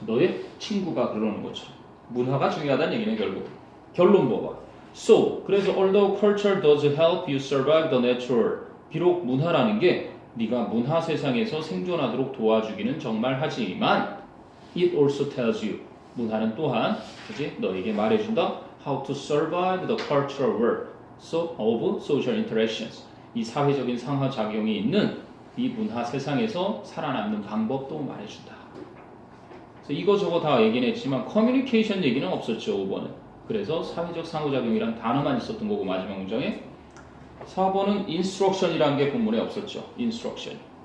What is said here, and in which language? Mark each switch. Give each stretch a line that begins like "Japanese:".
Korean: 너의 친구가 그러는 것처럼. 문화가 중요하다는 얘기네 결국. 결론 봐봐.
English: So, 그래서 although culture does help you survive the natural.
Korean: 비록 문화라는 게 네가 문화 세상에서 생존하도록 도와주기는 정말 하지만
English: it also tells you.
Korean: 문화는 또한 그치? 너에게 말해준다.
English: How to survive the cultural world of social interactions.
Korean: 이 사회적인 상하작용이 있는 이 문화 세상에서 살아남는 방법도 말해준다. 그래서 이거저거 다 얘기는 했지만 커뮤니케이션 얘기는 없었죠. 5번은. 그래서 사회적 상호작용이란 단어만 있었던 거고 마지막 문장에 4번은 instruction이라는 게 본문에 없었죠. instruction.